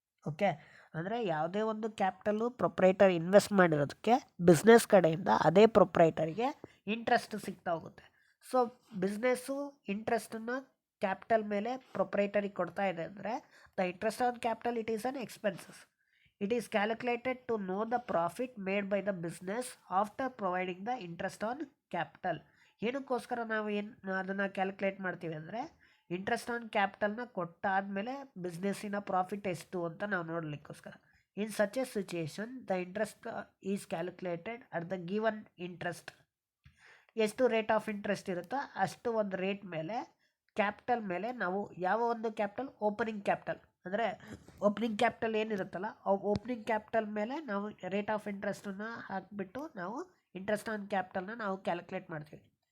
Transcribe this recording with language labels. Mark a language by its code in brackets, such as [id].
[kn] Okay, ಅಂದರೆ ಯಾವುದೇ ಒಂದು ಕ್ಯಾಪಿಟಲು ಪ್ರೊಪ್ರೈಟರ್ ಇನ್ವೆಸ್ಟ್ ಮಾಡಿರೋದಕ್ಕೆ ಬಿಸ್ನೆಸ್ ಕಡೆಯಿಂದ ಅದೇ ಪ್ರೊಪ್ರೈಟರ್ಗೆ ಇಂಟ್ರೆಸ್ಟ್ ಸಿಗ್ತಾ ಹೋಗುತ್ತೆ. ಸೊ ಬಿಸ್ನೆಸ್ಸು ಇಂಟ್ರೆಸ್ಟನ್ನು ಕ್ಯಾಪಿಟಲ್ ಮೇಲೆ ಪ್ರೊಪ್ರೈಟರಿಗೆ ಕೊಡ್ತಾ ಇದೆ ಅಂದರೆ [en] The interest on capital it is an expenses. It is calculated to know the profit made by the business after providing the interest on capital. [kn] ಏನಕ್ಕೋಸ್ಕರ ನಾವು ಅದನ್ನು ಕ್ಯಾಲ್ಕುಲೇಟ್ ಮಾಡ್ತೀವಿ ಅಂದರೆ ಇಂಟ್ರೆಸ್ಟ್ ಆನ್ ಕ್ಯಾಪಿಟಲ್ನ ಕೊಟ್ಟಾದಮೇಲೆ ಬಿಸ್ನೆಸ್ಸಿನ ಪ್ರಾಫಿಟ್ ಎಷ್ಟು ಅಂತ ನಾವು ನೋಡಲಿಕ್ಕೋಸ್ಕರ. [en] In such a situation the interest is calculated at the given interest. [kn] ಎಷ್ಟು rate of interest ಇರುತ್ತೋ ಅಷ್ಟು ಒಂದು ರೇಟ್ ಮೇಲೆ ಕ್ಯಾಪಿಟಲ್ ಮೇಲೆ ನಾವು ಯಾವ ಒಂದು ಕ್ಯಾಪಿಟಲ್, ಓಪನಿಂಗ್ ಕ್ಯಾಪಿಟಲ್ ಅಂದರೆ ಓಪನಿಂಗ್ ಕ್ಯಾಪಿಟಲ್ ಏನಿರುತ್ತಲ್ಲ ಓಪನಿಂಗ್ ಕ್ಯಾಪಿಟಲ್ ಮೇಲೆ ನಾವು ರೇಟ್ ಆಫ್ ಇಂಟ್ರೆಸ್ಟನ್ನು ಹಾಕಿಬಿಟ್ಟು ನಾವು ಇಂಟ್ರೆಸ್ಟ್ ಆನ್ ಕ್ಯಾಪಿಟಲ್ನ ನಾವು ಕ್ಯಾಲ್ಕುಲೇಟ್ ಮಾಡ್ತೀವಿ.